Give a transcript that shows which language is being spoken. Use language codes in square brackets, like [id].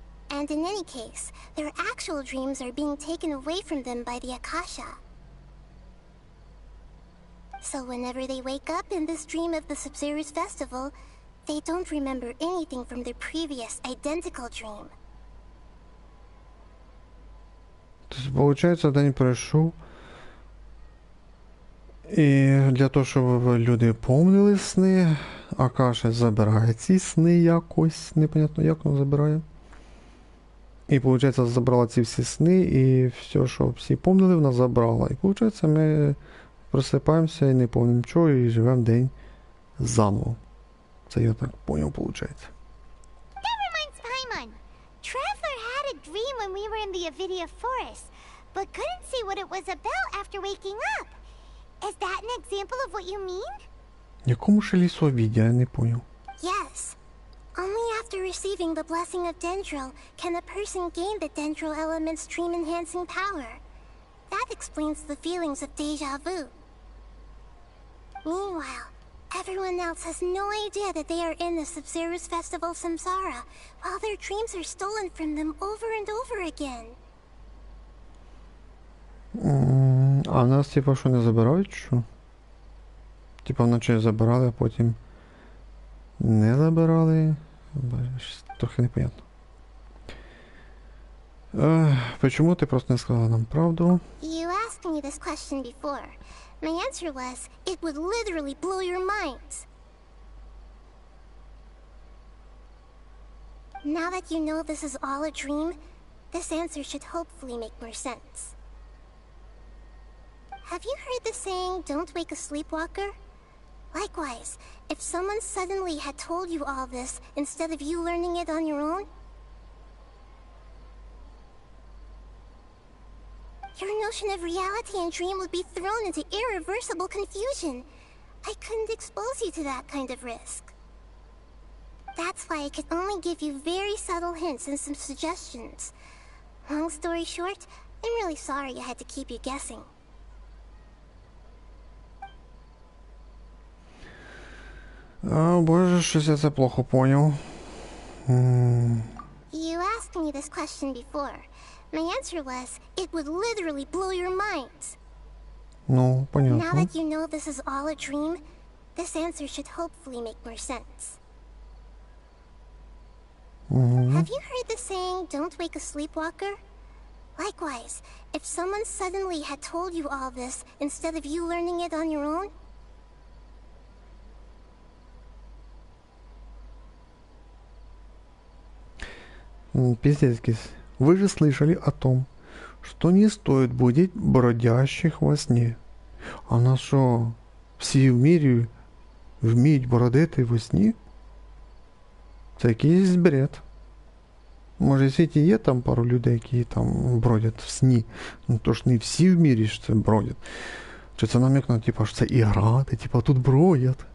[en] And in any case, their actual dreams are being taken away from them by the Akasha. So whenever they wake up in this dream of the Sub-Zero's festival, they don't remember anything from their previous identical dream. [uk] Тобто, виходить, день пройшов. І для того, щоб люди помнили сни, Акаша забирає ці сни якось, непонятно як вона забирає. І, виходить, забрала ці всі сни, і все, що всі помнили, вона забрала. І, виходить, ми просипаємося і не пам'ятаємо нічого, і живемо день заново. Це я так поняв, виходить. [en] That reminds Paimon. Traveler had a dream when we were in the Avidia forest, but couldn't see what it was about after waking up. Is that an example of what you mean? [uk] Якому ще лісовіді, я не поняв. [en] Yes. Only after receiving the blessing of Dendril can a person gain the Dendril element's dream-enhancing power. That explains the feelings of deja vu. Meanwhile, everyone else has no idea that they are in the Sub-Zero's festival Samsara, while their dreams are stolen from them over and over again. [uk] А нас, типа, що не забирають, що? Типа, вночі забирали, а потім не забирали. Трохи непонятно. [ru] Почему ти просто не сказала нам правду? [en] You asked me this question before. My answer was, it would literally blow your minds. Now that you know this is all a dream, this answer should hopefully make more sense. Have you heard the saying, don't wake a sleepwalker? Likewise, if someone suddenly had told you all this instead of you learning it on your own, your notion of reality and dream would be thrown into irreversible confusion. I couldn't expose you to that kind of risk. That's why I could only give you very subtle hints and some suggestions. Long story short, I'm really sorry I had to keep you guessing. [uk] Боже, щось я це плохо поняв. [en] You asked me this question before. My answer was, it would literally blow your minds. [ru] Ну, понятно. [en] Now that you know this is all a dream, this answer should hopefully make more sense. Have you heard the saying, don't wake a sleepwalker? Likewise, if someone suddenly had told you all this instead of you learning it on your own, [ru] Пиздец. Вы же слышали о том, что не стоит будить бродящих во сне. [uk] А на що, всі в мірі вміють бродити во сні? Це якийсь бред. Може, в світі є там пару людей, які там бродять в сні. Ну то ж не всі в мірі ж це бродять. Чи це намік на, типа, що це ігра, ти типа тут бродять.